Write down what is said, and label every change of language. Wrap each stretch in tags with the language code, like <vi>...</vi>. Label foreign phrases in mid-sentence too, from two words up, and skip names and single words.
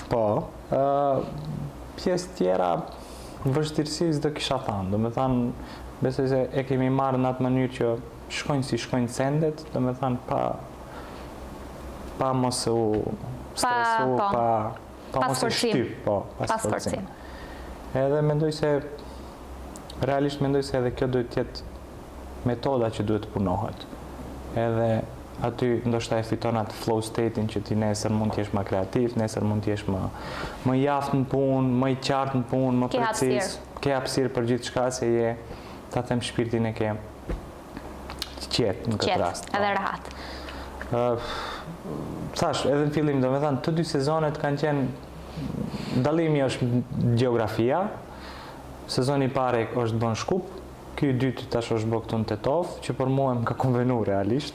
<sq>Po, pjesë tjera vështirësisë do kisha thënë, do me thënë, besoj se e kemi marrë në atë mënyrë që shkojnë si shkojnë sendet, do me thënë pa mos u stresu, pa mos u shtyp, pas forcim. Edhe mendoj se, realisht mendoj se edhe kjo duhet tjetë metoda që duhet punohet. Edhe aty ndoshta e fiton atë</sq> <en>flow state-</en> <sq>in që ti nesër mund t'jesh më kreativ, nesër mund t'jesh më i aftë në punë, më i qartë në punë, më precis. Ke hapësirë për gjithë shka se je, ta them shpirtin e ke qetë në këtë rast. Edhe rahat. Thash, edhe në fillim, do me thënë, të dy sezonet kanë qenë, dallimi është gjeografia, sezoni i parë është bën Shkup, ky i dytë tash është bë këtu në Tetov, që për mua më ka konvenu realisht.</sq>